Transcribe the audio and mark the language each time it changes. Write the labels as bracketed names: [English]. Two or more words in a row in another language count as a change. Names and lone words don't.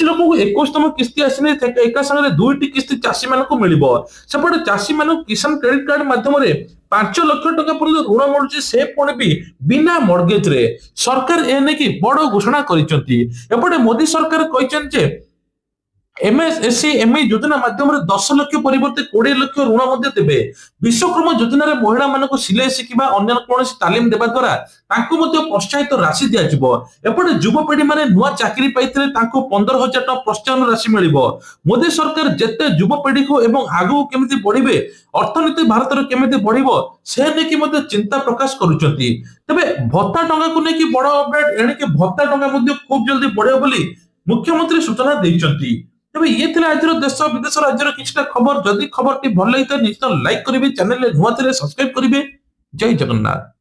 [Odia] ଲୋକଙ୍କୁ 21ତମ କିସ୍ତି ଆସିଲେ ଏକା ସାଙ୍ଗରେ 2ଟି କିସ୍ତି ଚାଷୀ ମାନଙ୍କୁ ମିଳିବ ସେପଟେ ଚାଷୀ ମାନଙ୍କୁ କିଷାନ କ୍ରେଡିଟ କାର୍ଡ ମାଧ୍ୟମରେ 5 ଲକ୍ଷ ଟଙ୍କା ପର୍ଯ୍ୟନ୍ତ ଋଣ ମିଳୁଛି ସେ ପୁଣି ବି ବିନା ମର୍ଗେଜରେ ସରକାର ଏ ନେଇକି ବଡ ଘୋଷଣା କରିଛନ୍ତି ଏପଟେ ମୋଦି ସରକାର କହିଛନ୍ତି ଯେ ଏମଏସଏସସି ଏମଇ ଯୋଜନା ମାଧ୍ୟମ 10 ଲକ୍ଷ ପରିବର୍ତ୍ତେ 20 ଲକ୍ଷ ऋण ମଧ୍ୟ ଦେବେ ବିଶ୍ୱକର୍ମା ଯୋଜନାରେ ମହିଳା ମାନଙ୍କୁ ସିଲେଇ ଶିଖିବା ଅନ୍ୟ କୌଣସି ତାଲିମ ଦେବା ଦ୍ୱାରା ତାଙ୍କୁ ମଧ୍ୟ ପ୍ରୋତ୍ସାହିତ ରାଶି ଦିଆଯିବ ଏପଟେ ଯୁବପିଢି ମାନେ ନୂଆ ଚାକିରି ପାଇଥିଲେ ତାଙ୍କୁ 15,000 ଟଙ୍କା ପ୍ରୋତ୍ସାହନ ରାଶି ମିଳିବ ମୋଦି ସରକାର ଯେତେ ଯୁବପିଢିକୁ ଏବଂ ଆଗକୁ କେମିତି ବଢିବେ ଅର୍ଥନୀତି ଭାରତର କେମିତି ବଢିବ ସେ ନେଇକି ମଧ୍ୟ ଚିନ୍ତା ପ୍ରକାଶ କରୁଛନ୍ତି ତେବେ ଭତ୍ତା ଟଙ୍କାକୁ ନେଇକି ବଡ ଅପଡେଟ ଏଣିକି ଭତ୍ତା ଟଙ୍କା ମଧ୍ୟ ଖୁବ୍ ଜଲ୍ଦି ବଢିବ ବୋଲି ମୁଖ୍ୟମନ୍ତ୍ରୀ ସୂଚନା ଦେଇଛନ୍ତି। ତେବେ ଏଇ ଥିଲା ଆଜିର ଦେଶ ବିଦେଶ ରାଜ୍ୟର କିଛିଟା ଖବର ଯଦି ଖବରଟି ଭଲ ଲାଗିଥାଏ ନିଶ୍ଚିତ ଲାଇକ୍ କରିବେ ଚ୍ୟାନେଲରେ ନୂଆ ଥିଲେ ସବସ୍କ୍ରାଇବ କରିବେ ଜୟ ଜଗନ୍ନାଥ।